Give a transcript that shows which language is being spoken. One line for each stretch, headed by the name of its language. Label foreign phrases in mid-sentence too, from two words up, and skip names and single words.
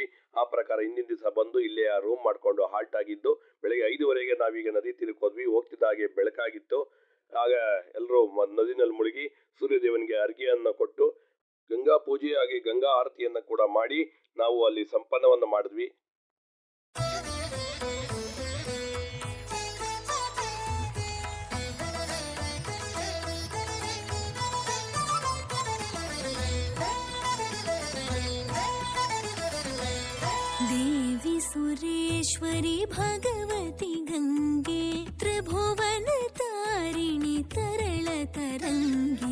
Kannada: ಆ ಪ್ರಕಾರ ಹಿಂದಿನ ದಿವಸ ಬಂದು ಇಲ್ಲೇ ರೂಮ್ ಮಾಡ್ಕೊಂಡು ಹಾಲ್ಟ್ ಆಗಿದ್ದು, ಬೆಳಗ್ಗೆ 5:15ಗೆ ನಾವೀಗ ನದಿ ತೀರಕ್ಕೆ ಹೋದ್ವಿ. ಹೋಗ್ತಿದ್ದ ಹಾಗೆ ಬೆಳಕಾಗಿತ್ತು. ಆಗ ಎಲ್ಲರೂ ನದಿನಲ್ಲಿ ಮುಳುಗಿ ಸೂರ್ಯದೇವನಿಗೆ ಅರ್ಘ್ಯವನ್ನು ಕೊಟ್ಟು ಗಂಗಾ ಪೂಜೆ ಹಾಗೆ ಗಂಗಾ ಆರತಿಯನ್ನ ಕೂಡ ಮಾಡಿ ನಾವು ಅಲ್ಲಿ ಸಂಪನ್ನವನ್ನ ಮಾಡಿದ್ವಿ.
Sanskrit: ದೇವಿ ಸುರೇಶ್ವರಿ ಭಗವತಿ ಗಂಗೆ ತ್ರಿಭುವನ ತಾರಿಣಿ ತರಳ ತರಂಗೆ.